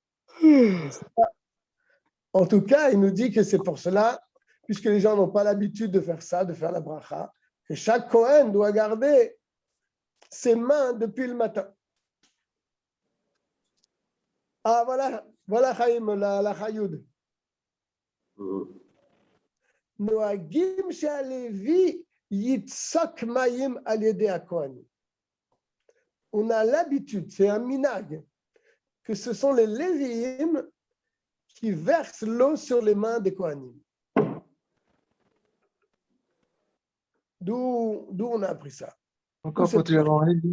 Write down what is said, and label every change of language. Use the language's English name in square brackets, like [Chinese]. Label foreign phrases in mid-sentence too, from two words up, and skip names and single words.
[French] En tout cas, il nous dit que c'est pour cela, puisque les gens n'ont pas l'habitude de faire ça, de faire la bracha, que chaque Kohen doit garder ses mains depuis le matin. Ah, voilà Chaim, la Chayoud. [Hebrew] נוהגים שהלוי יצק מים על ידי הכהנים. [French] On a l'habitude, c'est un minag, que ce sont les Lévi'im qui versent l'eau sur les mains des Kohanim. D'où on a appris ça. Encore faut-il avoir un Lévi.